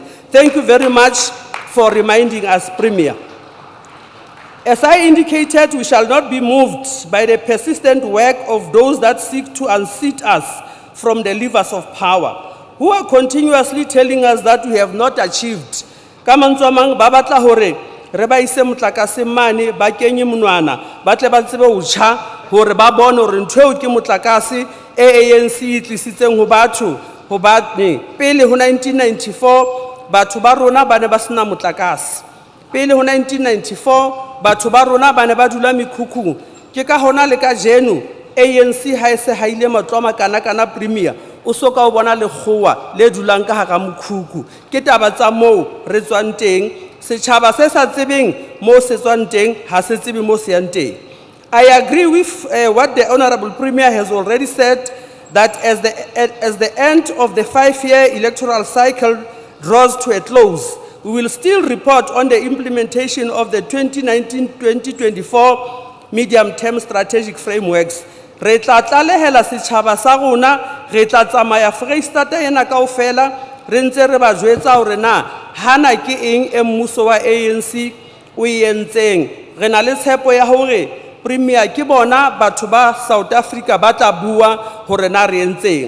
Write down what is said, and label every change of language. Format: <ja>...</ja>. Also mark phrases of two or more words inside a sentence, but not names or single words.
<en>Thank you very much for reminding us, Premier. As I indicated, we shall not be moved by the persistent work of those that seek to unseat us from the levers of power, who are continuously telling us that we have not achieved.</en> <st>Kamantswamang ba batla hore re ba ise motlakase mane ba kenye monwana ba tle ba tsebe ho tjha hore ba bone hore ntho eo ke motlakase ANC e tlisitseng ho batho hobane pele ho 1994 batho ba rona ba ne ba sena motlakase. Pele ho 1994 batho ba rona ba ne ba dula mekhukhung. Ke ka hona le ka jeno ANC ha ese ha ile matloma kana Premier o soka o bona lekgowa le dulang ka hara mokhukhu. Ke taba tsa moo re tswang teng, setjhaba se sa tsebeng moo se tswang teng ha se tsebe moo se yang teng.</st> <en>I agree with what the Honorable Premier has already said, that as the end of the 5-year electoral cycle draws to a close, we will still report on the implementation of the 2019-2024 medium-term strategic frameworks.</en> <st>Re tla tlalehela setjhaba sa rona, re tla tsamaya Freistata ena kaofela, re ntse re ba jwetsa hore na hana ke eng e mmuso wa ANC o e entseng. Re na le tshepo ya hore Premier ke bona batho ba South Africa ba tla bua hore na re entseng.</st>